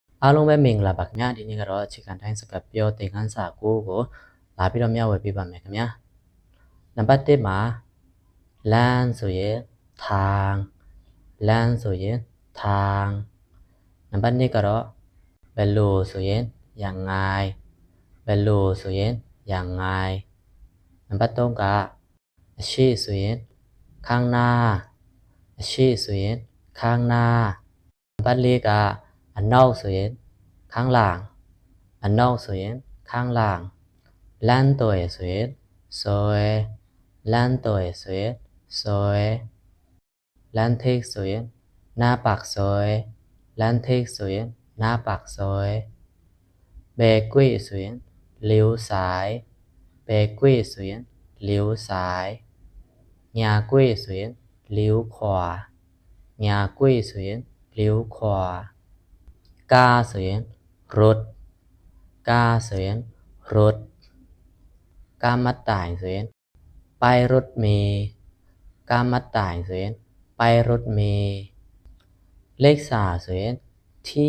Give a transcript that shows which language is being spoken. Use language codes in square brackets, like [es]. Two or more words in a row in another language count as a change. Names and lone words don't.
[my] အားလုံးပဲမင်္ဂလာပါခင်ဗျာဒီနေ့ကတော့အခြေခံတိုင်းစကားပြောသင်ခန်းစာ9ကိုလာပြီးတော့မျှဝေပေးပါမယ်ခင်ဗျာနံပါတ်1မှာလမ်းဆိုရင်ทางလမ်းဆိုရင်ทางနံပါတ်2ကတော့ဘယ်လိုဆို ရင်ยังไงဘယ်လိုဆိုရင်ยังไงနံပါတ်3ကအရှိဆိုရင်ข้างหน้าအရှိဆိုရင်ข้างหน้าနံပါတ်4ကအနောက်ဆိုရင်ข้างหลัง အနောက်ဆိုရင်ข้างหลังလမ်းတော်ရဆိုရင်ซอยလမ်းတော်ရဆိုရင်ซอยလမ်းထိပ်ဆိုရင် [th] หน้าปากซอย [my] လမ်းထိပ်ဆိုရင် [th] หน้าปากซอย [my] ဘယ်ကွေ့ဆို ရင် [th] เลี้ยวซ้าย [my] ဘယ်ကွေ့ဆိုရင် [th] เลี้ยวซ้าย [my] ညာကွေ့ဆိုရင် [th] เลี้ยวขวา [my] ညာကွေ့ဆိုရင် [th] เลี้ยวขวา [my] กาဆိုရင်รถกาဆိုရင်รถกามัดต่ายဆိုရင် [th] ไปรถเมล์ [my] กามัดต่ายဆိုရင် [th] ไปรถเมล์ [my] เลข3 ဆိုရင်ที่